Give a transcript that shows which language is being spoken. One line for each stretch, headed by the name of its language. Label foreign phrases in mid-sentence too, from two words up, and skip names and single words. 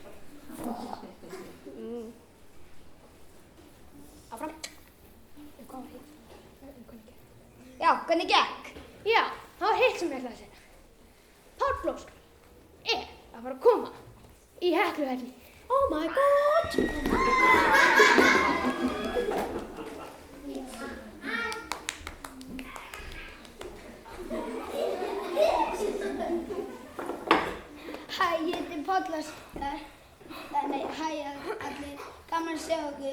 Icelandic: Áfram. Já, hvernig gekk? Já, það var hitt sem ég ætlaði að segja. Páll Blómskál er að fara að koma í Hekluhelli.
English: Oh my god!
Icelandic: Hæ, ég heiti Páll. Nei, hæ allir. Gaman að sjá okkur.